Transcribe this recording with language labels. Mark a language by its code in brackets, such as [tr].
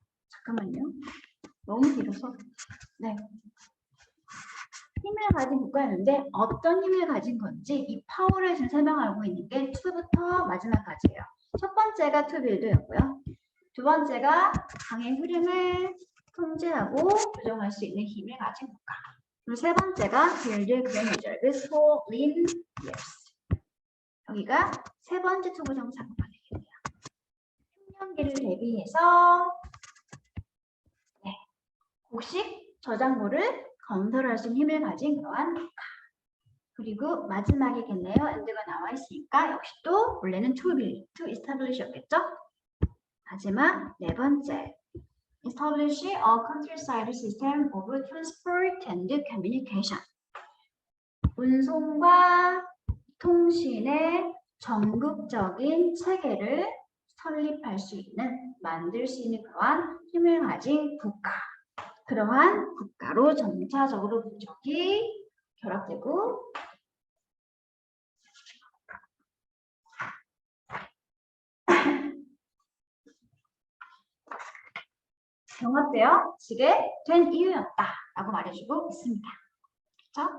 [ko] 잠깐만요. 너무 길어서. 네. 힘을 가진 국가였는데 어떤 힘을 가진 건지 이 파워를 지금 설명하고 있는 게 2부터 마지막까지예요. 첫 번째가 [en] to build [ko] 였고요. 두 번째가 강의 흐름을 통제하고 조정할 수 있는 힘을 가진 국가. 그리고 세 번째가 [en] build grand reserves for lean years. [ko] 여기가 세 번째 투부정사가 되겠네요. 흉년기를 대비해서 곡식 저작물을 건설할 수 있는 힘을 가진 그러한 국가. 그리고 마지막이겠네요. and가 나와 있으니까 역시 또 원래는 [en] to establish [ko] 였겠죠? 마지막 네 번째. [en] Establish a countryside system of transport and communication. [ko] 운송과 통신의 전국적인 체계를 설립할 수 있는, 만들 수 있는 그러한 힘을 가진 국가. 그러한 국가로 점차적으로 부족이 결합되고 병합되어지게 된 이유였다라고 말해주고 있습니다. 그렇죠?